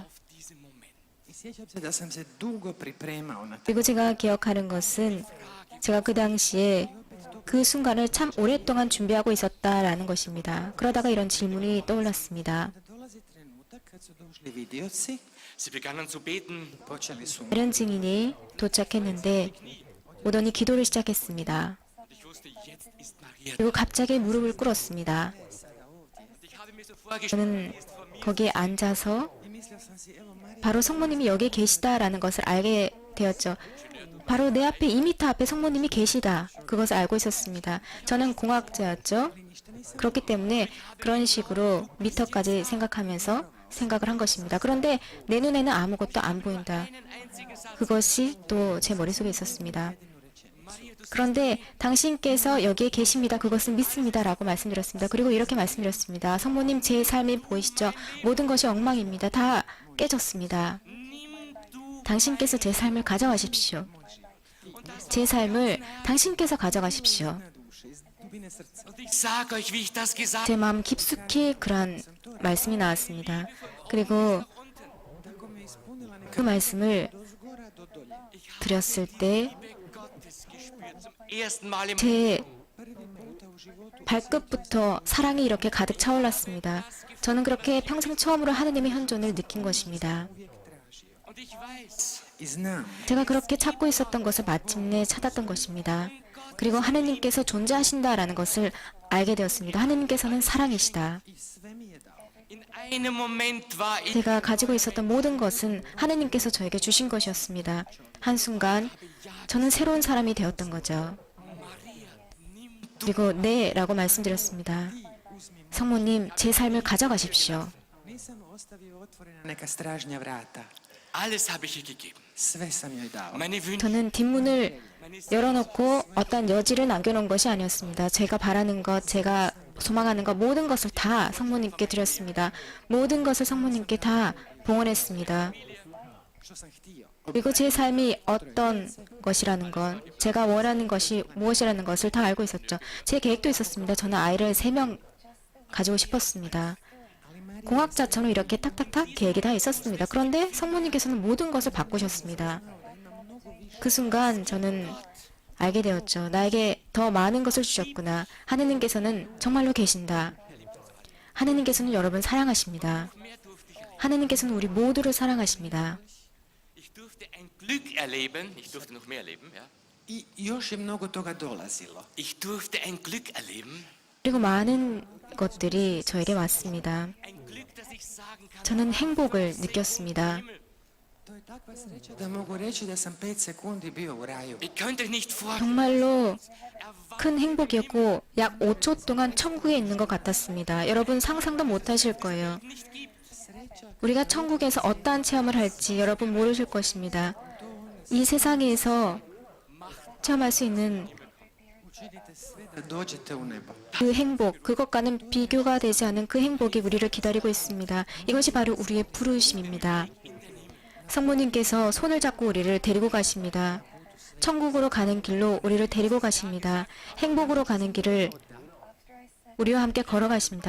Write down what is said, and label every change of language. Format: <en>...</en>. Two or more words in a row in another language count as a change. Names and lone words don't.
<de>auf diesen Moment.</de> <hr>I sjećam se da sam se dugo pripremao na to.</hr> <ko>그리고 제가 기억하는 것은 제가 그 당시에 그 순간을 참 오랫동안 준비하고 있었다라는 것입니다. 그러다가 이런 질문이 떠올랐습니다.</ko> <hr>Da dolazi trenutak kad su došli vidioci,</hr> <de>Sie begannen zu beten.</de> <hr>počeli su</hr> <ko>발현 증인이 도착했는데 오더니 기도를 시작했습니다.</ko> <de>Und ich wusste, jetzt ist Maria.</de> <ko>그리고 갑자기 무릎을 꿇었습니다.</ko> <de>Und ich habe mir so vorgestellt,</de> <ko>저는 거기에 앉아서</ko> <hr>i mislio sam si, evo Marija,</hr> <ko>바로 성모님이 여기 계시다라는 것을 알게 되었죠. 바로 내 앞에 2m 앞에 성모님이 계시다. 그것을 알고 있었습니다. 저는 공학자였죠. 그렇기 때문에 그런 식으로 미터까지 생각하면서 생각을 한 것입니다. 그런데 내 눈에는 아무것도 안 보인다. 그것이 또 제 머릿속에 있었습니다. 그런데 당신께서 여기에 계십니다. 그것은 믿습니다. 라고 말씀드렸습니다. 그리고 이렇게 말씀드렸습니다. 성모님, 제 삶이 보이시죠? 모든 것이 엉망입니다. 다 깨졌습니다. 당신께서 제 삶을 가져가십시오. 제 삶을 당신께서 가져가십시오.</ko> <de>Und ich sage euch, wie ich das gesagt</de> <ko>제 마음 깊숙이 그런 말씀이 나왔습니다. 그리고 그 말씀을 드렸을 때</ko> <de>ersten Mal im</de> <ko>제 발끝부터 사랑이 이렇게 가득 차올랐습니다. 저는 그렇게 평생 처음으로 하느님의 현존을 느낀 것입니다.</ko> <de>und ich weiß,</de> <hr>I znam</hr> <ko>제가 그렇게 찾고 있었던 것을 마침내 찾았던 것입니다. 그리고 하느님께서 존재하신다라는 것을 알게 되었습니다. 하느님께서는 사랑이시다.</ko> <hr>i sve mi je dao.</hr> <de>in einem Moment war ich</de> <ko>제가 가지고 있었던 모든 것은 하느님께서 저에게 주신 것이었습니다. 한순간 저는 새로운 사람이 되었던 거죠. 그리고 네 라고 말씀드렸습니다. 성모님, 제 삶을 가져가십시오.</ko> <hr>Nisam ostavio otvorena neka stražnja vrata.</hr> <de>alles habe ich ihr gegeben.</de> <hr>Sve sam joj dao.</hr> <de>Meine Wünsche,</de> <ko>저는 뒷문을 열어놓고 어떤 여지를 남겨놓은 것이 아니었습니다. 제가 바라는 것, 제가 소망하는 것, 모든 것을 다 성모님께 드렸습니다. 모든 것을 성모님께 다 봉헌했습니다.</ko> <hr>Što sam htio.</hr> <ko>그리고 제 삶이 어떤 것이라는 것, 제가 원하는 것이 무엇이라는 것을 다 알고 있었죠. 제 계획도 있었습니다. 저는 아이를 3명 가지고 싶었습니다. 공학자처럼 이렇게 탁탁탁 계획이 다 있었습니다. 그런데 성모님께서는 모든 것을 바꾸셨습니다. 그 순간 저는 알게 되었죠. 나에게 더 많은 것을 주셨구나. 하느님께서는 정말로 계신다. 하느님께서는 여러분 사랑하십니다. 하느님께서는 우리 모두를 사랑하십니다.</ko> <de>ich durfte ein Glück erleben, ich durfte noch mehr erleben, ja.</de> <hr>I još je mnogo toga dolazilo.</hr> <de>Ich durfte ein Glück erleben,</de> <ko>그리고 많은 것들이 저에게 왔습니다.</ko> <de>ein Glück, dass ich sagen kann,</de> <ko>저는 행복을 느꼈습니다.</ko> <hr>To je takva sreća da mogu reći da sam 5 sekundi bio u raju.</hr> <de>ihr könnt euch nicht vorstellen,</de> <ko>정말로 큰 행복이었고 약 5초 동안 천국에 있는 것 같았습니다. 여러분 상상도 못하실 거예요.</ko> <de>nicht gibt.</de> <ko>우리가 천국에서 어떠한 체험을 할지 여러분 모르실 것입니다. 이 세상에서 체험할 수 있는</ko> <hr>Učinite sve da dođete u nebo.</hr> <ko>그 행복, 그것과는 비교가 되지 않은 그 행복이 우리를 기다리고 있습니다. 이것이 바로 우리의 부르심입니다. 성모님께서 손을 잡고 우리를 데리고 가십니다. 천국으로 가는 길로 우리를 데리고 가십니다. 행복으로 가는 길을 우리와 함께 걸어가십니다.</ko>